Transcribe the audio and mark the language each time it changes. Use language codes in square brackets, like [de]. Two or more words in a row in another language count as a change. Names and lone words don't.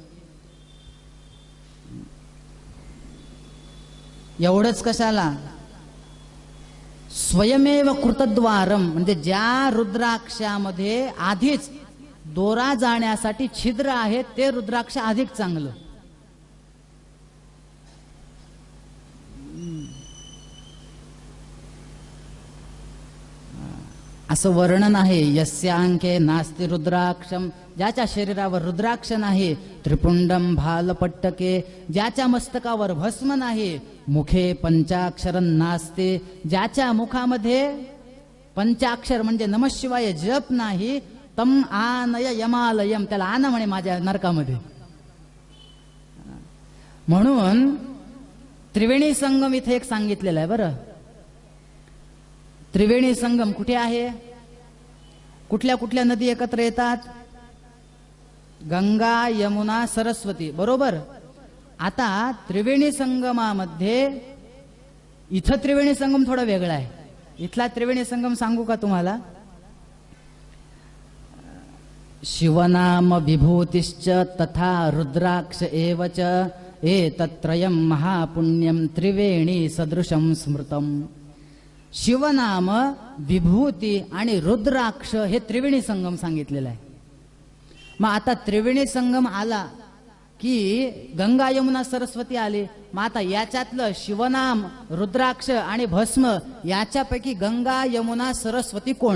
[mr] एवढंच कशाला, [sa] स्वयमेव कृतद्वारम, [mr] म्हणजे ज्या रुद्राक्षामध्ये आधीच दोरा जाण्यासाठी छिद्र आहे ते रुद्राक्ष अधिक चांगलं. असं वर्णन आहे. [sa] यस्यांके नास्ति रुद्राक्षम, [mr] ज्याच्या शरीरावर रुद्राक्ष नाही. [sa] त्रिपुंडम भालपट्टके, [mr] ज्याच्या मस्तकावर भस्म नाही. [sa] मुखे पंचाक्षरं नास्ते, [mr] ज्याच्या मुखामध्ये पंचाक्षर म्हणजे नमःशिवाय जप नाही. [sa] तम आनय यमालयम, [mr] त्याला आना म्हणे माझ्या नरकामध्ये. म्हणून त्रिवेणी संगम इथे एक सांगितलेलं आहे बरं. त्रिवेणी संगम कुठे आहे? कुठल्या कुठल्या नदी एकत्र येतात? गंगा, यमुना, सरस्वती, बरोबर. आता त्रिवेणी संगमामध्ये इथं त्रिवेणी संगम थोडा वेगळा आहे. इथला त्रिवेणी संगम सांगू का तुम्हाला? [sa] शिवनाम विभूतिश्च तथा रुद्राक्ष एव च एतत्त्रयं महापुण्यं त्रिवेणी सदृशं स्मृतम. [mr] शिवनाम, विभूती आणि रुद्राक्ष हे त्रिवेणी संगम सांगितलेलं आहे. मग आता त्रिवेणी संगम आला की गंगा यमुना सरस्वती आली. मग आता याच्यातलं शिवनाम, रुद्राक्ष आणि भस्म याच्यापैकी गंगा यमुना सरस्वती कोण?